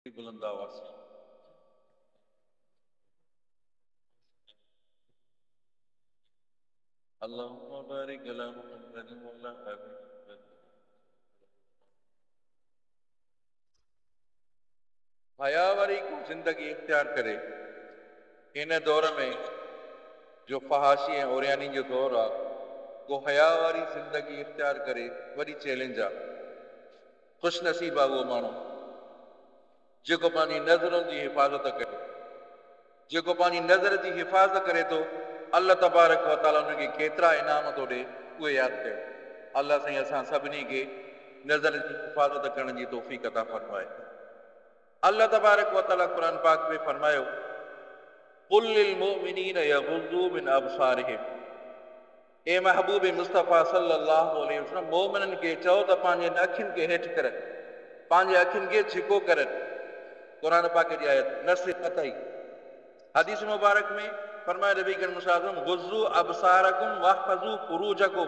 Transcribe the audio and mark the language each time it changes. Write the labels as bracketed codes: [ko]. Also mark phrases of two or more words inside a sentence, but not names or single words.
[ur] بلند آواز سے [ar] اللهم بارك على محمد وعلى آل محمد. [sd] हया वारी को जिंदगी इख्तियार करे इन दौर में जो फहाशी ऐं ओरियानी जो दौर आहे, को हया वारी ज़िंदगी इख्तियार करे वॾी चैलेंज आहे। ख़ुशि नसीब आहे उहो माण्हू जेको पंहिंजी नज़रुनि जी हिफ़ाज़त करे, जेको पंहिंजी नज़र जी हिफ़ाज़त करे थो। [ar] الله تبارك وتعالى [sd] उनखे केतिरा इनाम थो ॾे, उहे यादि कयो। अल्लाह साईं असां सभिनी खे नज़र जी हिफ़ाज़त करण जी तौफ़ीक़ अता फ़रमाए। [ar] الله تبارك وتعالى [sd] क़ुरान पाक में फरमायो, [ar] قل للمؤمنين يغضوا من أبصارهم. [sd] ए महबूब मुस्तफ़ा [ar] صلى الله عليه وسلم, [sd] मोमिननि खे चओ त पंहिंजे अखियुनि खे हेठि करनि, पंहिंजे अखियुनि खे छिको करनि। क़ुरान पाक जी आयत नस्ल अथई। हदीस मुबारक में फरमाए नबी करीम [ar] صلى الله عليه وسلم, غضوا أبصاركم واحفظوا فروجكم.